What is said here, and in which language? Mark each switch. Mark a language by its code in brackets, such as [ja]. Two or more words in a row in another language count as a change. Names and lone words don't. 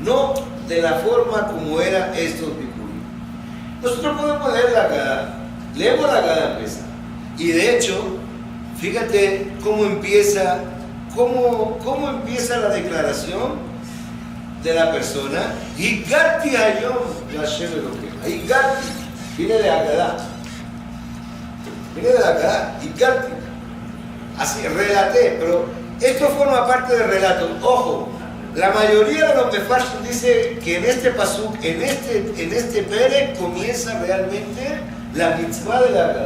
[es] No de la forma como era estos bikurim. Nosotros podemos leer la Haggadah, leemos la Haggadah en Pesaj. Y de hecho, fíjate cómo empieza la declaración de la persona. [he] הגדתי היום השם אלוקינו. [es] Higati viene de Haggadah. Higati. Así, relaté, pero esto forma parte del relato. Ojo, La mayoría de los mefarshim dice que en este pasuk, en este pere, comienza realmente la mitzvah de la Haggadah.